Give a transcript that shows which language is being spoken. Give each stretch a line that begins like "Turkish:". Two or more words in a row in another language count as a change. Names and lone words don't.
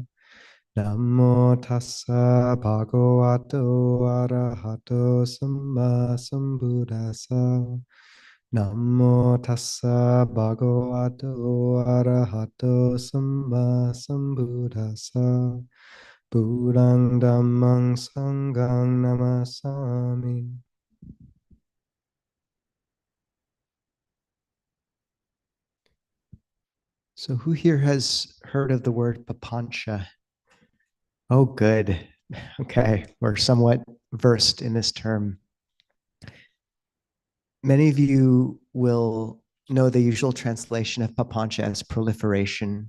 Pali: Namo tassa bhagavato arahato samma sambuddhassa. Namo tassa bhagavato arahato samma sambuddhassa. Buddhang dhammang sanghang namasami.
English: So who here has heard of the word papancha? Oh, good. Okay, we're somewhat versed in this term. Many of you will know the usual translation of papancha as proliferation.